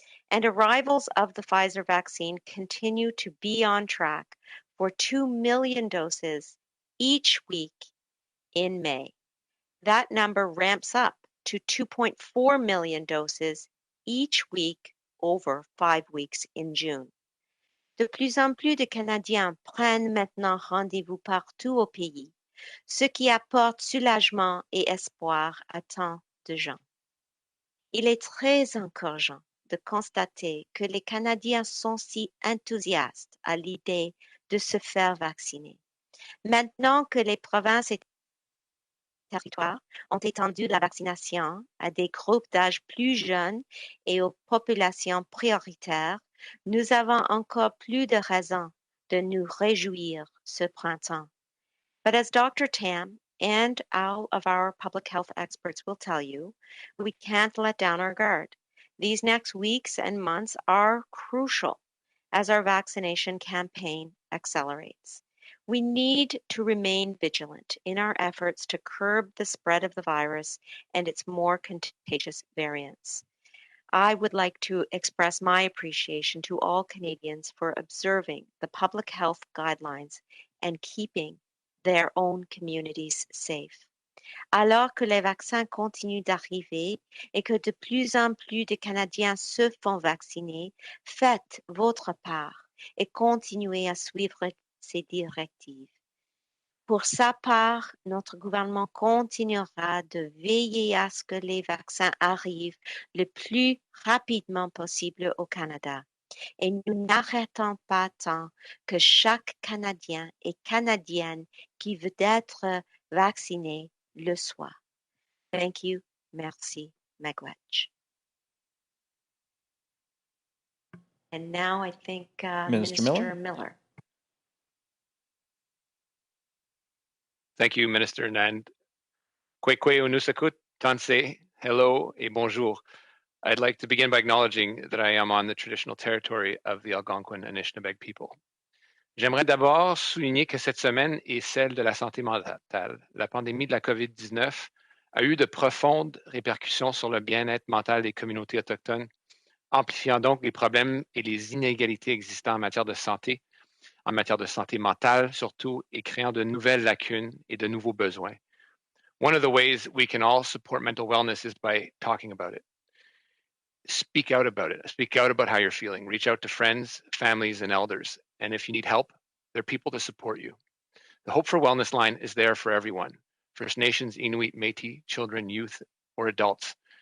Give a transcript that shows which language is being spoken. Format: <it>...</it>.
<en>And arrivals of the Pfizer vaccine continue to be on track for 2 million doses each week in May. That number ramps up to 2.4 million doses each week over 5 weeks in June.</en> <fr>De plus en plus de Canadiens prennent maintenant rendez-vous partout au pays, ce qui apporte soulagement et espoir à tant de gens. Il est très encourageant de constater que les Canadiens sont si enthousiastes à l'idée de se faire vacciner. Maintenant que les provinces et territoires ont étendu la vaccination à des groupes d'âge plus jeunes et aux populations prioritaires, nous avons encore plus de raisons de nous réjouir ce printemps.</fr> <en>But as Dr. Tam and all of our public health experts will tell you, we can't let down our guard. These next weeks and months are crucial as our vaccination campaign accelerates. We need to remain vigilant in our efforts to curb the spread of the virus and its more contagious variants. I would like to express my appreciation to all Canadians for observing the public health guidelines and keeping their own communities safe.</en> <fr>Alors que les vaccins continuent d'arriver et que de plus en plus de Canadiens se font vacciner, faites votre part et continuez à suivre ces directives. Pour sa part, notre gouvernement continuera de veiller à ce que les vaccins arrivent le plus rapidement possible au Canada. Et nous n'arrêtons pas tant que chaque Canadien et Canadienne qui veut être vacciné le soit.</fr> <en>Thank you.</en> <fr>Merci.</fr> <oj>Miigwech.</oj> <en>And now I think Minister Miller. Thank you, Minister Nand. Kwekwe Unusakut, Tanse, hello</en> <fr>et bonjour.</fr> <en>I'd like to begin by acknowledging that I am on the traditional territory of the Algonquin Anishinaabe people.</en> <fr>J'aimerais d'abord souligner que cette semaine est celle de la santé mentale. La pandémie de la COVID-19 a eu de profondes répercussions sur le bien-être mental des communautés autochtones, amplifiant donc les problèmes et les inégalités existants en matière de santé mentale surtout, et créant de nouvelles lacunes et de nouveaux besoins.</fr> <en>One of the ways we can all support mental wellness is by talking about it. Speak out about it. Speak out about how you're feeling. Reach out to friends, families, and elders. And if you need help, there are people to support you. The Hope for Wellness line is there for everyone. First Nations, Inuit, Métis, children, youth, or adults.</en>